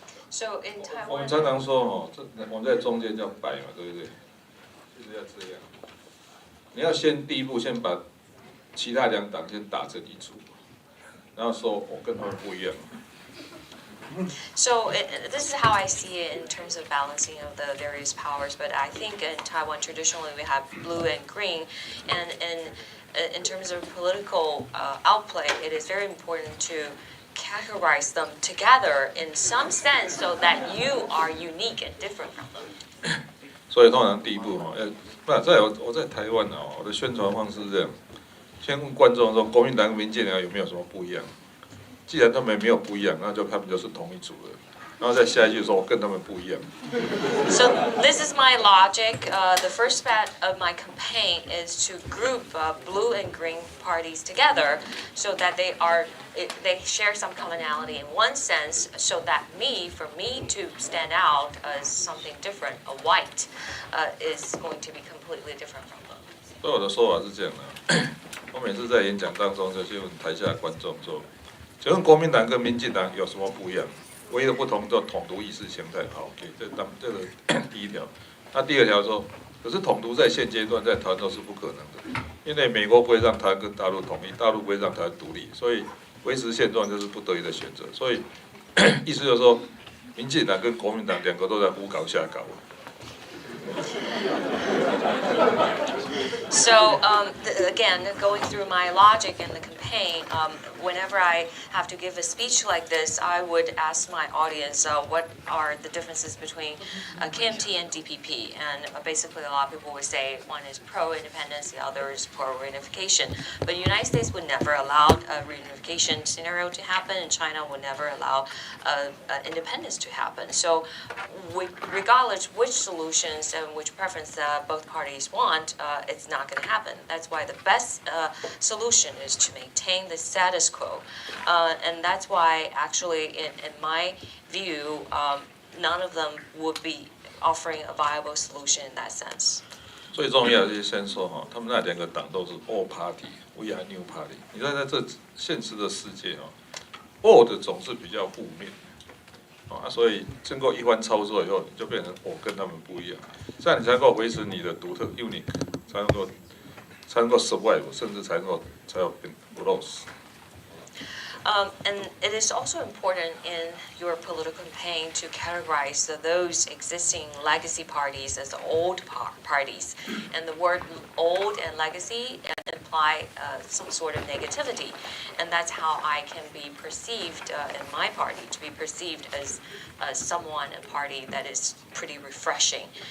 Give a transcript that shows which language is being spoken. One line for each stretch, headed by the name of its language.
English: So in Taiwan,
Chinese: 我们常常说我们在中间叫摆嘛，对不对？就是要这样。你要第一步先把其他两党先打成一组，然后说我跟他们不一样。
English: So this is how I see it in terms of balancing of the various powers. But I think in Taiwan traditionally we have blue and green, and in terms of political outplay, it is very important to categorize them together in some sense, so that you are unique and different from them.
Chinese: 所以通常第一步我在台湾我的宣传方式是这样，先问观众说国民党跟民进党有没有什么不一样。既然他们没有不一样，那他们就是同一组的。然后再下一句说我跟他们不一样。
English: So this is my logic. The first part of my campaign is to group blue and green parties together, so that they share some commonality in one sense, so that for me to stand out as something different, a white, is going to be completely different from them.
Chinese: 所以我的说法是这样的，我每次在演讲当中就问台下的观众说。请问国民党跟民进党有什么不一样？唯一的不同就统独意识形态。好 ，OK， 这个第一条。那第二条说，可是统独在现阶段在台湾都是不可能的，因为美国不会让台湾跟大陆统一，大陆不会让台湾独立，所以维持现状就是不得已的选择。所以意思就是说，民进党跟国民党两个都在胡搞瞎搞。
English: So again, going through my logic in the campaign, whenever I have to give a speech like this, I would ask my audience what are the differences between KMT and DPP. And basically a lot of people would say one is pro-independence, the other is pro-reunification. But the United States would never allow a reunification scenario to happen, and China would never allow independence to happen. So regardless which solutions and which preference both parties want, it's not going to happen. That's why the best solution is to maintain the status quo. And that's why actually in my view, none of them would be offering a viable solution in that sense.
Chinese: 最重要的是先说哈，他们那两个党都是
English: all party，we are new party。
Chinese: 你看在这现实的世界哦 ，all 的总是比较负面，所以经过一番操作以后，你就变成我跟他们不一样，这样你才能够维持你的独特 unique， 才能够 survive， 甚至才有变 growth。
English: And it is also important in your political campaign to categorize those existing legacy parties as old parties. And the word old and legacy imply some sort of negativity. And that's how I can be perceived in my party, to be perceived as someone, a party that is pretty refreshing.